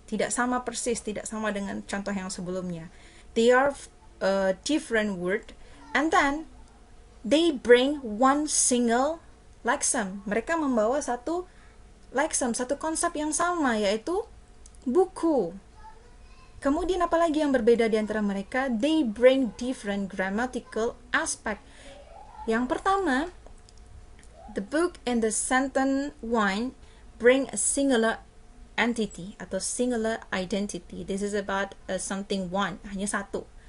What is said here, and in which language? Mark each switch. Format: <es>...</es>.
<id>Tidak sama persis, tidak sama dengan contoh yang sebelumnya.</id> <en>They are different word, and then they bring one single lexeme.</en> <id>Mereka membawa satu lexeme, satu konsep yang sama, yaitu buku. Kemudian apalagi yang berbeda di antara mereka?</id> <en>They bring different grammatical aspect.</en> <id>Yang pertama,</id> <en>the book and the sentence one bring a singular entity atau singular identity. This is about something one,</en> <id>hanya satu.</id>